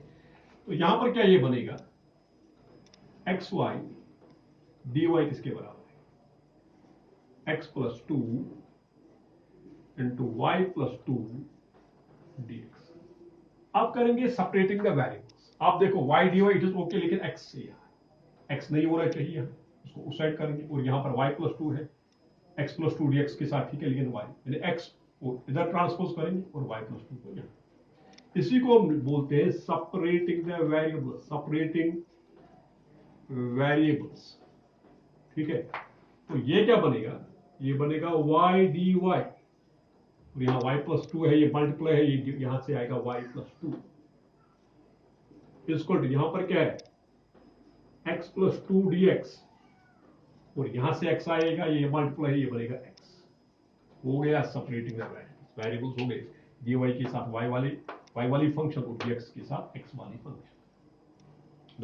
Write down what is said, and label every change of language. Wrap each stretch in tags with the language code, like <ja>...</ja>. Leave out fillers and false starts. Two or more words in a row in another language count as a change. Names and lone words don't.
<hi>तो यहां पर क्या ये बनेगा,</hi> <en>x y d y</en> <hi>किसके बराबर है,</hi> <en>x plus 2 into y plus 2 dx.</en> <hi>आप करेंगे</hi> <en>separating the variables.</en> <hi>आप देखो</hi> <en>y dy it is okay,</en> <hi>लेकिन x से यहां x नहीं होना चाहिए, यहां उसको उस साइड करेंगे। और यहां पर</hi> <en>y plus 2</en> <hi>है,</hi> <en>x plus 2 dx</en> <hi>के साथ, ठीक है, लेकिन y यानी x को इधर ट्रांसपोज करेंगे और</hi> <en>y plus 2</en> <hi>को यहां। इसी को हम बोलते हैं</hi> <en>separating the variables, separating variables,</en> <hi>ठीक है। तो ये क्या बनेगा, ये बनेगा</hi> <en>y dy,</en> <hi>और यहाँ</hi> <en>y plus 2</en> <hi>है, ये मल्टीप्लाई है, ये यहां से आएगा</hi> <en>y plus 2 equal to,</en> <hi>यहां पर क्या है,</hi> <en>x plus 2 dx,</en> <hi>और यहां से x आएगा, ये मल्टीप्लाई है, ये बनेगा x। हो गया</hi> <en>separating the variables,</en> <hi>हो गए dy के साथ y वाली फंक्शन और dx के साथ x वाली फंक्शन।</hi>